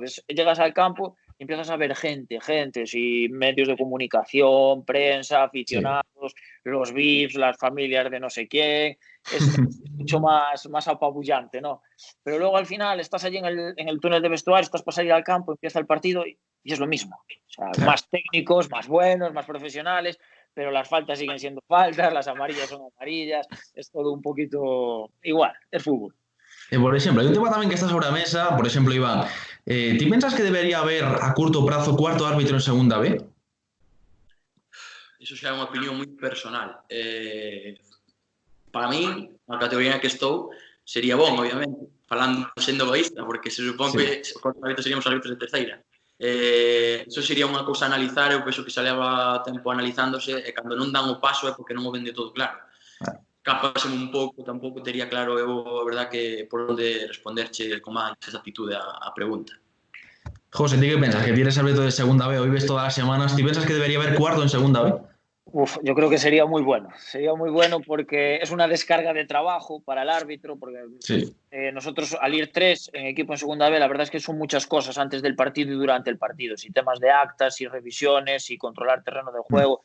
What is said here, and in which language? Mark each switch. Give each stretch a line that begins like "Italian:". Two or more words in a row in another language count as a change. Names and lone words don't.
Spanish: Llegas al campo y empiezas a ver gente, y medios de comunicación, prensa, aficionados, los VIPs, las familias de no sé quién, es mucho más apabullante, ¿no? Pero luego al final estás allí en el túnel de vestuario, estás para salir al campo, empieza el partido y es lo mismo. O sea, más técnicos, más buenos, más profesionales, pero las faltas siguen siendo faltas, las amarillas son amarillas, es todo un poquito igual, es fútbol.
Galician: Por exemplo, hai un tema tamén que está sobre a mesa, por exemplo, Iván, ti pensas que debería haber a curto prazo cuarto árbitro en segunda B? Iso xa é unha opinión moi personal. Para mí, na categoría na que estou, sería bon, obviamente, sendo egoísta, porque se supón que os cuartos árbitros seríamos árbitros de terceira. Iso sería unha cousa a analizar, eu penso que xa leva tempo analizándose, e cando non dan o paso é porque non o ven de todo claro. Capaseme un pouco, tampouco tería claro eu, a verdad, que por onde responderche con máis exactitude a pregunta. José, ti que pensas?
Spanish: Que tienes árbitro de segunda B, hoy ves todas las semanas,
Galician: ¿ti pensas
Spanish: que debería haber cuarto en segunda B? Yo creo que sería muy bueno porque es una descarga de trabajo para el árbitro, porque nosotros al ir 3 en equipo en segunda B, la verdad es que son muchas cosas antes del partido y durante el partido, si temas de actas, y revisiones, y controlar terreno de juego.